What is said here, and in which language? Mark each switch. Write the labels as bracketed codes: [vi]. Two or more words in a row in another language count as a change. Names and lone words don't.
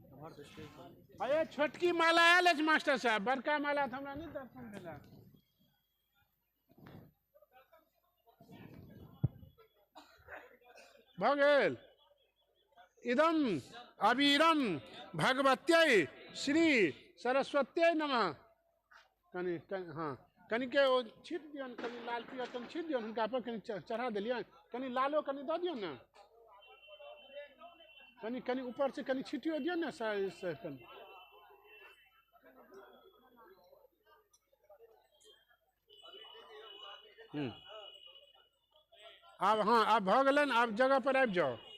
[mai] अरे छोटकी माला आयल अछि मास्टर साहब, बड़का माला तो हमरा नहीं दर्शन भेला। भऽ गेल। [sa] इदम अबीरम भगवत्यै श्री सरस्वत्यै नमः। [mai] कनि हाँ कनिके ओ छीट दियौन, कनि लाल पियर कनि छीट दियौन हुनका पर, कनि चढ़ा देलियन, कनि लालो कनि दऽ दियौन ने, कनि कनि ऊपर से कनि छिटियो दियौन ने से कनि। आब हाँ आब भऽ गेलन, आब जगह पर आबि जाओ।